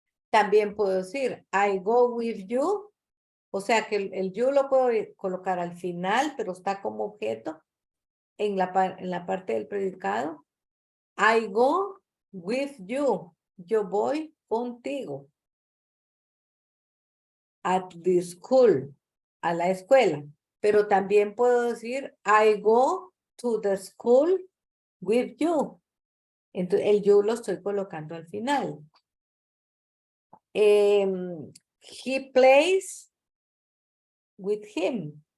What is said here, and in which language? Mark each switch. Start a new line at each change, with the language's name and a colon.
Spanish: También puedo decir,
English: I go with you,
Spanish: o sea que el you lo puedo colocar al final, pero está como objeto en la parte del predicado.
English: I go with you,
Spanish: yo voy contigo.
English: At the school,
Spanish: a la escuela. Pero también puedo decir,
English: I go to the school with you.
Spanish: Entonces, el you lo estoy colocando al final.
English: He plays with him.